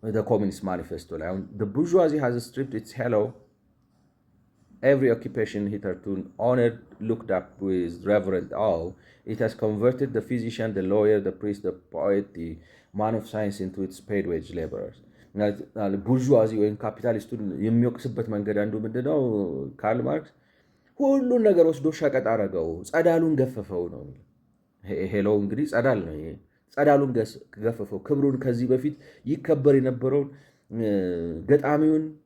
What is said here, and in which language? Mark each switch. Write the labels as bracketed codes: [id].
[am] ኮሚኒስት ማኒፌስቶ ላይ አሁን [en] bourgeoisie has stripped its hello every occupation hitherto honored looked up with reverent awe. It has converted the physician, the lawyer, the priest, the poet, the man of science into its paid wage laborers. [am] ቡርዥዋዚ ወይም ካፒታሊስቱን የሚወቅስበት መንገድ አንዱ ምንድነው? ካርል ማርክስ ሁሉን ነገር ወስዶ ሸቀጥ አረገው፣ ጸዳሉን ገፈፈው ነው። ሄሎ እንግዲህ ጸዳል ነው። ጸዳሉን ገፈፈው፣ ክብሩን ከዚህ በፊት ይከበር የነበረውን ገጣሚውን